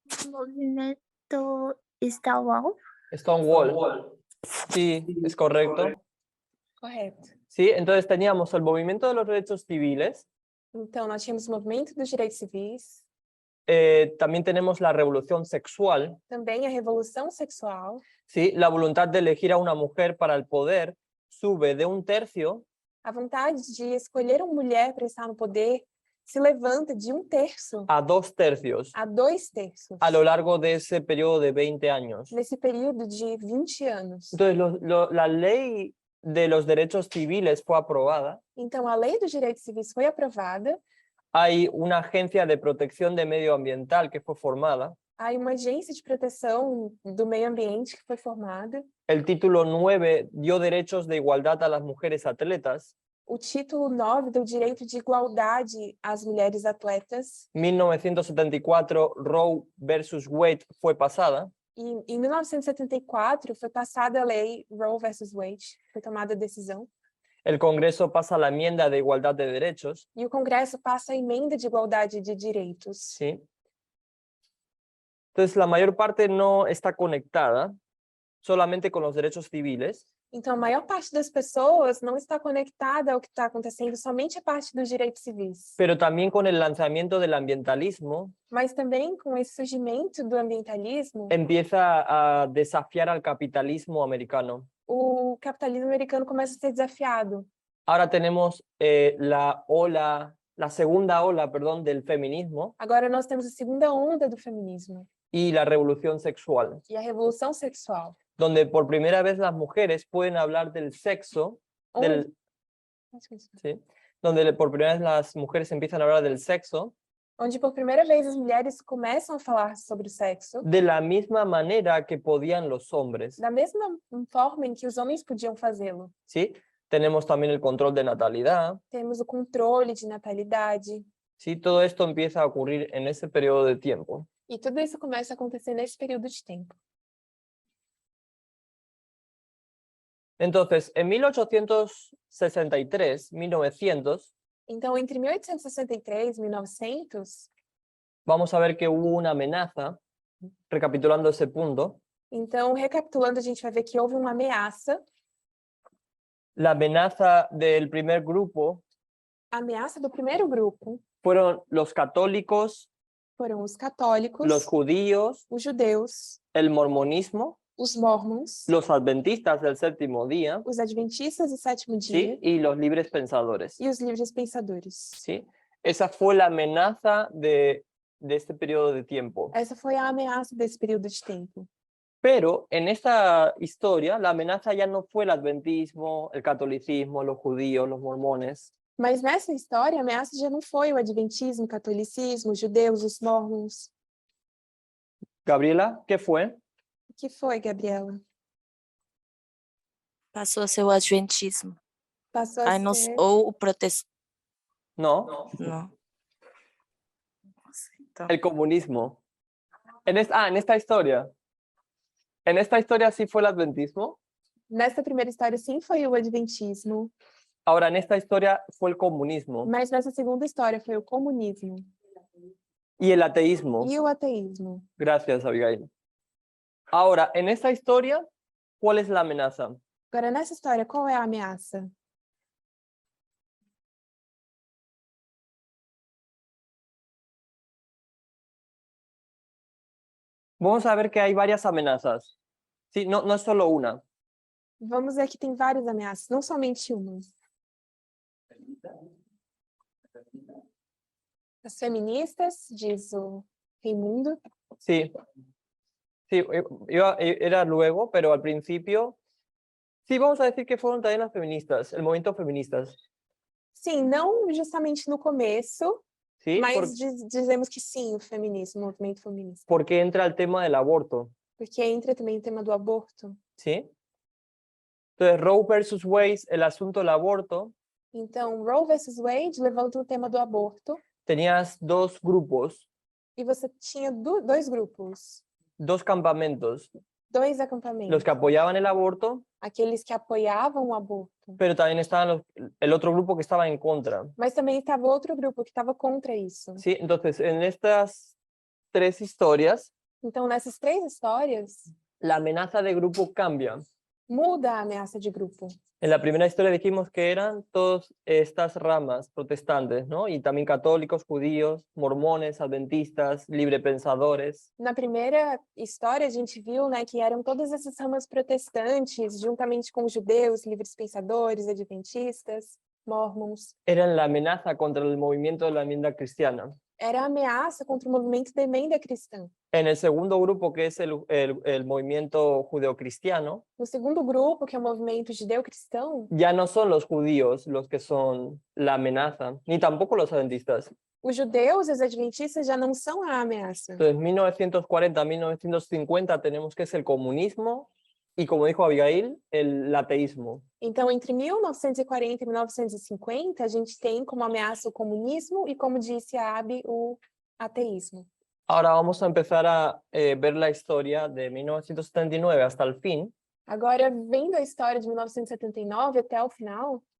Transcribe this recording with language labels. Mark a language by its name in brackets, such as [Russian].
[Portuguese] Movimento Stonewall. [Spanish] Stonewall. Sí, es correcto. [Portuguese] correto. [Spanish] Sí, entonces teníamos el movimiento de los derechos civiles, [Portuguese] Então, nós tínhamos o movimento dos direitos civis, [Spanish] también tenemos la revolución sexual, [Portuguese] também a revolução sexual, [Spanish] ¿sí? La voluntad de elegir a una mujer para el poder sube de 1/3 [Portuguese] a vontade de escolher uma mulher para estar no poder se levanta de 1/3 [Spanish] a 2/3 [Portuguese] a 2/3 [Spanish] a lo largo de ese periodo de 20 años. [Portuguese] nesse período de 20 anos. [Spanish] Entonces, la ley de los derechos civiles fue aprobada. [Portuguese] Então, a Lei dos Direitos Civis foi aprovada, [Spanish] Hay una agencia de protección de medio ambiental que fue formada. [Portuguese] há uma agência de proteção do meio ambiente que foi formada, [Spanish] El título 9 dio derechos de igualdad a las mujeres atletas. [Portuguese] o título 9 do direito de igualdade às mulheres atletas. [Spanish] 1974, Roe versus Wade fue pasada. [Portuguese] E em 1974 foi passada a lei Roe versus Wade, foi tomada a decisão. [Spanish] El Congreso pasa la enmienda de igualdad de derechos. [Portuguese] E o Congresso passa a emenda de igualdade de direitos. [Spanish] ¿Sí? Entonces, la mayor parte no está conectada solamente con los derechos civiles, [Portuguese] Então, a maior parte das pessoas não está conectada ao que está acontecendo somente a parte dos direitos civis, [Spanish] pero también con el lanzamiento del ambientalismo [Portuguese] mas também com esse surgimento do ambientalismo, [Spanish] empieza a desafiar al capitalismo americano. [Portuguese] o capitalismo americano começa a ser desafiado. [Spanish] Ahora tenemos la segunda ola, perdón, del feminismo [Portuguese] Agora nós temos a segunda onda do feminismo [Spanish] y la revolución sexual, [Portuguese] e a revolução sexual, [Spanish] donde por primera vez las mujeres pueden hablar del sexo, [Portuguese] onde, [Spanish] ¿sí? Donde por primera vez las mujeres empiezan a hablar del sexo [Portuguese] onde por primeira vez as mulheres começam a falar sobre o sexo [Spanish] de la misma manera que podían los hombres, [Portuguese] da mesma forma em que os homens podiam fazê-lo. [Spanish] ¿sí? Tenemos también el control de natalidad, [Portuguese] Temos o controle de natalidade, [Spanish] ¿sí? Todo esto empieza a ocurrir en ese periodo de tiempo. [Portuguese] e tudo isso começa a acontecer nesse período de tempo. [Spanish] Entonces, en 1863, 1900, [Portuguese] Então, entre 1863 e 1900, [Spanish] vamos a ver que hubo una amenaza, recapitulando ese punto. [Portuguese] então, recapitulando, a gente vai ver que houve uma ameaça. [Spanish] La amenaza del primer grupo [Portuguese] A ameaça do primeiro grupo [Spanish] fueron los católicos, [Portuguese] foram os católicos, [Spanish] los judíos, [Portuguese] os judeus, [Spanish] el mormonismo, [Portuguese] os mormons, [Spanish] los adventistas del séptimo día, [Portuguese] os adventistas do sétimo [Spanish] ¿sí? [Portuguese] dia [Spanish] Y los libres pensadores, [Portuguese] e os livres pensadores. [Spanish] ¿sí? Esa fue la amenaza de este periodo de tiempo. [Portuguese] Essa foi a ameaça desse período de tempo. [Spanish] Pero en esta historia, la amenaza ya no fue el adventismo, el catolicismo, los judíos, los mormones. [Portuguese] Mas nessa história, a ameaça já não foi o adventismo, o catolicismo, os judeus, os mormons. [Spanish] Gabriela, ¿qué fue? [Portuguese] O que foi, Gabriela? Passou a ser o adventismo. Passou a Aí não, ser... ou o protestantismo. [Spanish] No, [Portuguese] Não. Então, [Spanish] el comunismo. En esta historia. En esta historia sí fue el adventismo. [Portuguese] Nessa primeira história, sim, foi o adventismo. [Spanish] Ahora, en esta historia fue el comunismo [Portuguese] Mas nessa segunda história foi o comunismo [Spanish] y el ateísmo. [Portuguese] e o ateísmo. [Spanish] Gracias, Abigail. Ahora, en esta historia, ¿cuál es la amenaza? [Portuguese] Agora, nessa história, qual é a ameaça? [Spanish] Vamos a ver que hay varias amenazas. Sí, no es solo una. [Portuguese] Vamos ver que tem várias ameaças, não somente uma. As feministas, diz o Raimundo. [Spanish] Sí. Sí, era luego, pero al principio. Sí, vamos a decir que fueron también las feministas, el movimiento feministas. [Portuguese] Sim, não justamente no começo, [Spanish] ¿Sí? [Portuguese] mas dizemos que sim, o feminismo, o movimento feminista. [Spanish] Porque entra el tema del aborto. [Portuguese] Porque entra também o tema do aborto. [Spanish] ¿Sí? Entonces, Roe versus Wade, el asunto del aborto, [Portuguese] Então, Roe versus Wade levanta o tema do aborto. [Spanish] tenías dos grupos, [Portuguese] E você tinha dois grupos, [Spanish] dos campamentos, [Portuguese] dois acampamentos. [Spanish] los que apoyaban el aborto, [Portuguese] Aqueles que apoiavam o aborto. [Spanish] pero también estaba el otro grupo que estaba en contra. [Portuguese] Mas também estava outro grupo que estava contra isso. [Spanish] ¿Sí? Entonces, en estas tres historias, [Portuguese] Então, nessas três histórias, [Spanish] la amenaza de grupo cambia. [Portuguese] muda a ameaça de grupo. [Spanish] En la primera historia dijimos que eran todas estas ramas protestantes, ¿no? Y también católicos, judíos, mormones, adventistas, librepensadores. [Portuguese] Na primeira história, a gente viu, né, que eram todas essas ramas protestantes, juntamente com os judeus, livres pensadores, adventistas, mormons. [Spanish] Eran la amenaza contra el movimiento de la enmienda cristiana. [Portuguese] Era a ameaça contra o movimento da emenda cristã. [Spanish] En el segundo grupo, que es el movimiento judeocristiano, [Portuguese] No segundo grupo, que é o movimento judeu-cristão, [Spanish] ya no son los judíos los que son la amenaza, ni tampoco los adventistas. [Portuguese] os judeus e os adventistas já não são a ameaça. [Spanish] Entonces, 1940, 1950 tenemos que es el comunismo y como dijo Abigail, el ateísmo. [Portuguese] Então, entre 1940 e 1950, a gente tem como ameaça o comunismo e, como disse a Abby, o ateísmo. [Spanish] Ahora vamos a empezar a ver la historia de 1979 hasta el fin, [Portuguese] Agora, vendo a história de 1979 até o final,